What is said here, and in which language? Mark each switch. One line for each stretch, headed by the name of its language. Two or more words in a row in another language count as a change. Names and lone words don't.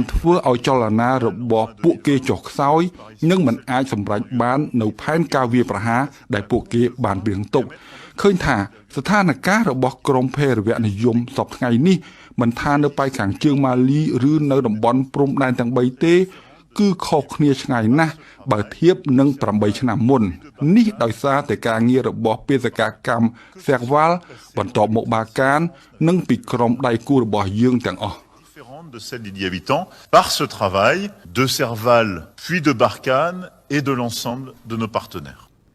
Khmer: ធ្វើឲ្យចលនារបស់ពួកគេចុះខ្សោយនិងមិនអាចសម្រេចបាននៅផែនការវាយប្រហារដែលពួកគេបានរៀបទុកឃើញថាស្ថានភាពរបស់ក្រុមភេរវនិយមសពថ្ងៃនេះមិនថានៅប៉ែកខាងជើងម៉ាលីឬនៅតំបន់ព្រំដែនទាំង3ទេគឺខុសគ្នាឆ្ងាយណាស់បើធៀបនឹង8ឆ្នាំមុននេះដោយសារតែការងាររបស់បេសកកម្មហ្វែកវ៉ាល់បន្ទាប់មកបាកាននិងពីក្រុមដៃគូរបស់យើងទាំងអស់
French: de celle d'il y a 8 ans par ce travail de Serval puis de Barkhane et de l'ensemble de nos partenaires.